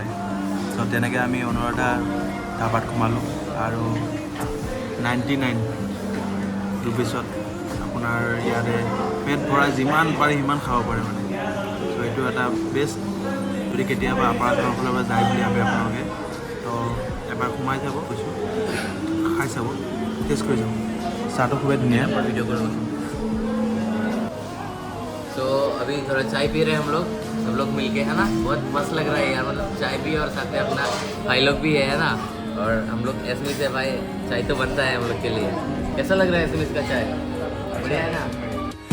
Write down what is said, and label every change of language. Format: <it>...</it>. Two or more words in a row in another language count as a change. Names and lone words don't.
<as>চ' তেনেকৈ আমি অনুৰাধা ধাবাত সোমালোঁ আৰু 99 ৰুপিছত আপোনাৰ ইয়াতে পেট ভৰাই যিমান পাৰে সিমান খাব পাৰে মানে. চ' এইটো এটা বেষ্ট. যদি কেতিয়াবা আপোনাৰ ফালৰ পৰা যায় বুলি ভাবে আপোনালোকে, তো এবাৰ সোমাই যাব, কৈছোঁ, খাই চাব, টেষ্ট কৰি চাব. চাহটো খুবেই ধুনীয়া.</as> <hi>वीडियो करो. तो अभी थोड़ा चाय पी रहे हैं हम लोग, सब लोग मिलके, है ना. बहुत मस्त लग रहा है यार, मतलब चाय भी और साथ में अपना भाई लोग भी है ना. और हम लोग एसमी से भाई चाय तो बनता है हम लोग के लिए. कैसा लग रहा है एसमी का चाय?</hi>